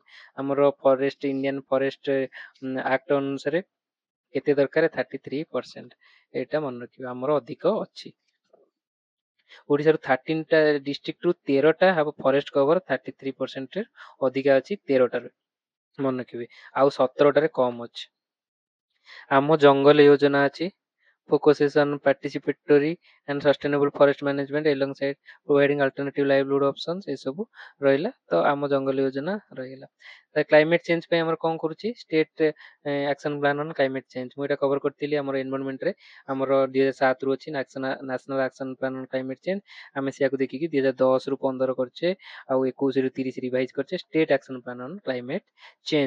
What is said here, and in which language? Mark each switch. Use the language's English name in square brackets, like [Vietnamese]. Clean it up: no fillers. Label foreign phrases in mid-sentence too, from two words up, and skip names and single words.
[Odia] ଆମର ଫରେଷ୍ଟ, ଇଣ୍ଡିଆନ ଫରେଷ୍ଟ ଆକ୍ଟ ଅନୁସାରେ କେତେ ଦରକାର, 33%, ଏଇଟା ମନେ ରଖିବା, ଆମର ଅଧିକ ଅଛି। ଓଡ଼ିଶାରୁ 13ଟା ଡିଷ୍ଟ୍ରିକ୍ଟରୁ 13ଟା ହବ [English] forest cover, [Odia] 33%ରେ ଅଧିକା ଅଛି 13ଟାରେ, ମନେ ରଖିବେ। ଆଉ 17ଟାରେ କମ୍ ଅଛି। ଆମ ଜଙ୍ଗଲ ଯୋଜନା ଅଛି, [English] focuses on participatory and sustainable forest management alongside providing alternative livelihood options, [Odia] ଏସବୁ ରହିଲା। ତ ଆମ ଜଙ୍ଗଲ ଯୋଜନା ରହିଲା। [English] climate change [Odia] ପାଇଁ ଆମର କଣ କରୁଛି, ଷ୍ଟେଟ ଆକ୍ସନ ପ୍ଲାନ ଅନ୍ କ୍ଲାଇମେଟ ଚେଞ୍ଜ, ମୁଁ ଏଇଟା କଭର କରିଥିଲି ଆମର ଏନଭାରନମେଣ୍ଟରେ। ଆମର 2007 ରୁ ଅଛି ନ୍ୟାସନାଲ ଆକ୍ସନ ପ୍ଲାନ ଅନ୍ କ୍ଲାଇମେଟ ଚେଞ୍ଜ, ଆମେ ସେଇଆକୁ ଦେଖିକି 2010 ରୁ 15 କରିଛେ, ଆଉ 21 ରୁ 30 ରିଭାଇଜ କରିଛେ ଷ୍ଟେଟ ଆକ୍ସନ ପ୍ଲାନ ଅନ୍ କ୍ଲାଇମେଟ ଚେଞ୍ଜ।